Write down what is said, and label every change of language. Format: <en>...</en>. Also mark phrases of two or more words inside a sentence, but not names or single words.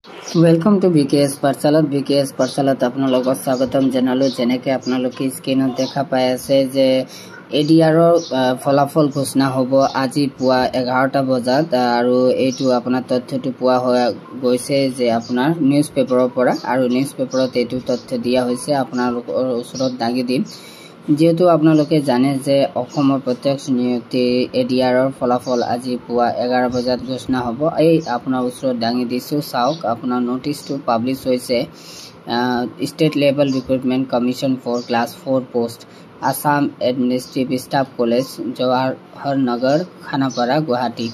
<en>Welcome to BKS Pathshala.</en> <as>বিকেএছ পাঠশালাত আপোনালোক স্বাগতম জনালো। জেনেকৈ আপোনালোকে স্ক্ৰীনত দেখা পাই আছে যে এডিআৰৰ ফলাফল ঘোষণা হ'ব আজি পুৱা 11টা বজাত আৰু এটু আপোনাৰ তথ্যটু পুৱা গৈছে যে আপোনাৰ निউজ পেপাৰৰ পৰা আৰু निউজ পেপাৰত এটু তথ্য দিয়া হৈছে আপোনালোকৰ ওচৰত দাঙি দিম। যেহেতু আপোনালোকে জানে যে অসমৰ প্ৰত্যক্ষ নিযুক্তি এডিআৰৰ ফলাফল আজি পুৱা 11 বজাত ঘোষণা হ'ব। এই আপোনাৰ ওচৰত দাঙি দিছো, চাওক আপোনাৰ নোটিছটো পাব্লিছ হৈছে। ষ্টেট লেভেল ৰিক্ৰুটমেণ্ট কমিশ্যন ফৰ ক্লাছ 4 পোষ্ট আসাম এডমিনিষ্ট্ৰেটিভ ষ্টাফ কলেজ জৱাহৰনগৰ খানাপাৰা গুৱাহাটী।</as>